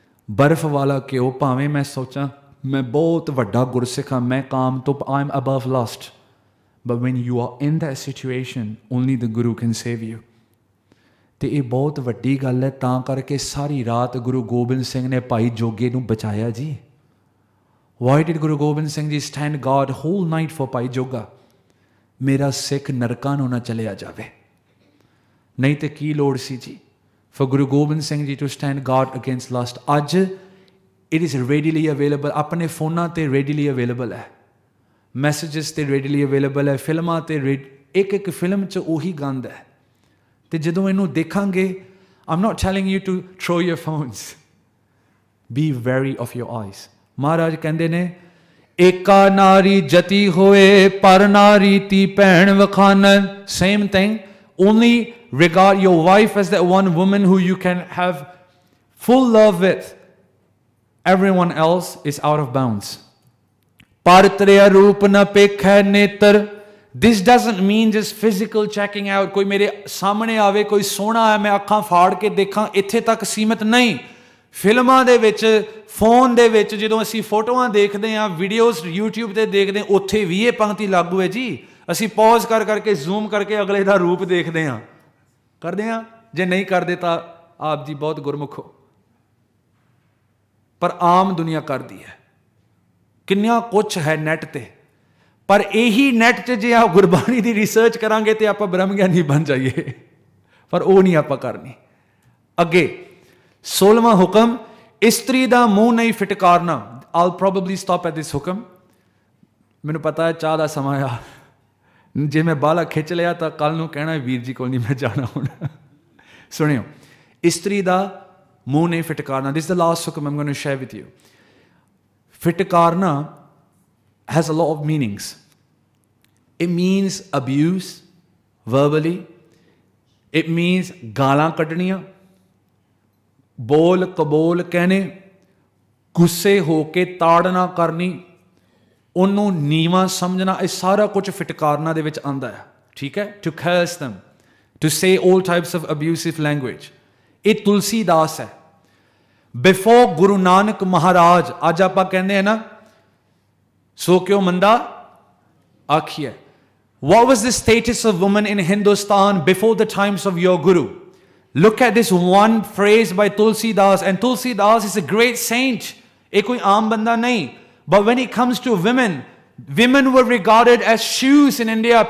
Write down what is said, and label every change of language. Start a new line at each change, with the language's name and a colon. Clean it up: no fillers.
Punjabi: ਬਰਫ਼ ਵਾਲਾ ਘਿਓ, ਭਾਵੇਂ ਮੈਂ ਸੋਚਾਂ ਮੈਂ ਬਹੁਤ ਵੱਡਾ ਗੁਰਸਿੱਖ ਹਾਂ, ਮੈਂ ਕਾਮ ਤੋਂ
English: I am above lust, but when you are in that situation only the guru can save you.
Punjabi: ਅਤੇ ਇਹ ਬਹੁਤ ਵੱਡੀ ਗੱਲ ਹੈ. ਤਾਂ ਕਰਕੇ ਸਾਰੀ ਰਾਤ ਗੁਰੂ ਗੋਬਿੰਦ ਸਿੰਘ ਨੇ ਭਾਈ ਜੋਗੇ ਨੂੰ ਬਚਾਇਆ ਜੀ.
English: Why did Guru Gobind Singh ji stand guard whole night for Bhai Joga?
Punjabi: ਮੇਰਾ ਸਿੱਖ ਨਰਕਾਂ ਨੂੰ ਨਾ ਚਲਿਆ ਜਾਵੇ. ਨਹੀਂ ਤੇ ਕੀ ਲੋੜ ਸੀ ਜੀ
English: for Guru Gobind Singh Ji to stand guard against lust. ਅੱਜ it is readily available.
Punjabi: ਆਪਣੇ ਫੋਨਾਂ ਤੇ readily available ਹੈ, ਮੈਸੇजेस ਤੇ readily available ਹੈ, ਫਿਲਮਾਂ ਤੇ ਇੱਕ ਫਿਲਮ 'ਚ ਉਹੀ ਗੰਦ ਹੈ. ਤੇ ਜਦੋਂ ਇਹਨੂੰ ਦੇਖਾਂਗੇ,
English: I'm not telling you to throw your phones. Be wary of your eyes.
Punjabi: ਮਹਾਰਾਜ ਕਹਿੰਦੇ ਨੇ, ਏਕਾ ਨਾਰੀ ਜਤੀ ਹੋਏ ਪਰ ਨਾਰੀ ਤੀ ਭੈਣ ਵਖਾਨਨ.
English: Same thing. Only regard your wife as that one woman who you can have full love with. Everyone else is out of bounds.
Punjabi: Par triya roop na pekha netar.
English: This doesn't mean just physical checking out.
Punjabi: ਕੋਈ ਮੇਰੇ ਸਾਹਮਣੇ ਆਵੇ, ਕੋਈ ਸੋਹਣਾ ਹੈ, ਮੈਂ ਅੱਖਾਂ ਫਾੜ ਕੇ ਦੇਖਾਂ, ਇੱਥੇ ਤੱਕ ਸੀਮਿਤ ਨਹੀਂ. ਫਿਲਮਾਂ ਦੇ ਵਿੱਚ, ਫੋਨ ਦੇ ਵਿੱਚ ਜਦੋਂ ਅਸੀਂ ਫੋਟੋਆਂ ਦੇਖਦੇ ਹਾਂ, ਵੀਡੀਓਜ਼ YouTube ਤੇ ਦੇਖਦੇ ਹਾਂ, ਉੱਥੇ ਵੀ ਇਹ ਪੰਕਤੀ ਲਾਗੂ ਹੈ ਜੀ. ਅਸੀਂ ਪੌਜ਼ ਕਰ ਕਰਕੇ ਜ਼ੂਮ ਕਰਕੇ ਅਗਲੇ ਦਾ ਰੂਪ ਦੇਖਦੇ ਹਾਂ, ਕਰਦੇ ਹਾਂ. ਜੇ ਨਹੀਂ ਕਰਦੇ ਤਾਂ ਆਪ ਜੀ ਬਹੁਤ ਗੁਰਮੁਖ ਹੋ, ਪਰ ਆਮ ਦੁਨੀਆ ਕਰਦੀ ਹੈ. ਕਿੰਨਾ ਕੁਛ ਹੈ ਨੈੱਟ 'ਤੇ, ਪਰ ਇਹੀ ਨੈੱਟ 'ਚ ਜੇ ਆ ਗੁਰਬਾਣੀ ਦੀ ਰਿਸਰਚ ਕਰਾਂਗੇ ਤੇ ਆਪਾਂ ਬ੍ਰਹਮ ਗਿਆਨੀ ਬਣ ਜਾਈਏ, ਪਰ ਉਹ ਨਹੀਂ ਆਪਾਂ ਕਰਨੀ. ਅੱਗੇ 16ਵਾਂ ਹੁਕਮ, ਇਸਤਰੀ ਦਾ ਮੂੰਹ ਨਹੀਂ ਫਿਟਕਾਰਨਾ.
English: I'll probably stop at this
Punjabi: ਹੁਕਮ. ਮੈਨੂੰ ਪਤਾ ਹੈ ਚਾਹ ਦਾ ਸਮਾਂ ਆ, ਜੇ ਮੈਂ ਬਾਲਾ ਖਿੱਚ ਲਿਆ ਤਾਂ ਕੱਲ੍ਹ ਨੂੰ ਕਹਿਣਾ ਵੀਰ ਜੀ ਕੋਲ ਨਹੀਂ ਮੈਂ ਜਾਣਾ ਹੁਣ. ਸੁਣਿਓ, ਇਸਤਰੀ ਦਾ ਮੂੰਹ ਨਹੀਂ ਫਿਟਕਾਰਨਾ.
English: This the last hukam I'm going to share with you. ਫਿਟਕਾਰਨਾ has a lot of meanings. It means abuse verbally. It means
Punjabi: ਗਾਲਾਂ ਕੱਢਣੀਆਂ, ਬੋਲ ਕਬੋਲ ਕਹਿਣੇ, ਗੁੱਸੇ ਹੋ ਕੇ ਤਾੜਨਾ ਕਰਨੀ, ਉਹਨੂੰ ਨੀਵਾਂ ਸਮਝਣਾ, ਇਹ ਸਾਰਾ ਕੁਝ ਫਿਟਕਾਰਨਾ ਦੇ ਵਿੱਚ ਆਉਂਦਾ ਹੈ. ਠੀਕ ਹੈ?
English: To curse them, to say all types of abusive language.
Punjabi: ਇਹ ਤੁਲਸੀਦਾਸ ਹੈ. ਬਿਫੋਰ ਗੁਰੂ ਨਾਨਕ ਮਹਾਰਾਜ, ਅੱਜ ਆਪਾਂ ਕਹਿੰਦੇ ਹਾਂ ਨਾ, ਸੋ ਕਿਉ ਮੰਦਾ ਆਖੀਏ.
English: What was the status of women in Hindustan before the times of your Guru? Look at this one phrase by Tulsidas, and Tulsidas is a great saint.
Punjabi: ਇਹ ਕੋਈ ਆਮ ਬੰਦਾ ਨਹੀਂ.
English: But when it comes to women, women were regarded as shoes in India.